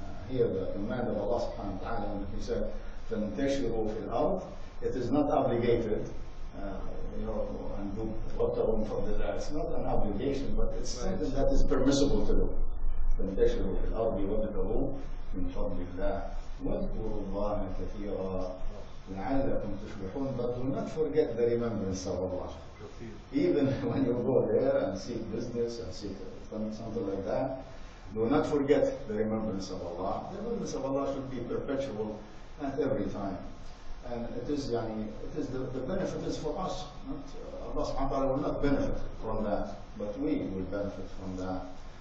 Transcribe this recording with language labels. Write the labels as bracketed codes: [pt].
[en] Here the command of Allah subhanahu wa ta'ala, when He said, [ar] فَانْتَشِرُوا فِي الْأَرْضِ, [en] it is not obligated, and do [ar] وَابْتَغُوا مِنْ فَضْلِ اللَّهِ. [en] It's not an obligation, but it's something that is permissible to do. [ar] فَانْتَشِرُوا فِي الْأَرْضِ وَابْتَغُوا مِنْ فَضْلِ اللَّهِ وَاذْكُرُوا اللَّهَ كَثِيرًا لَعَلَّكُمْ تُفْلِحُونَ. [en] But do not forget the remembrance of Allah. even when you go there and seek business and seek something like that, do not forget the remembrance of Allah. The remembrance of Allah should be perpetual at every time. And it is the benefit is for us. Not, Allah subhanahu wa ta'ala will not benefit from that, but we will benefit from that.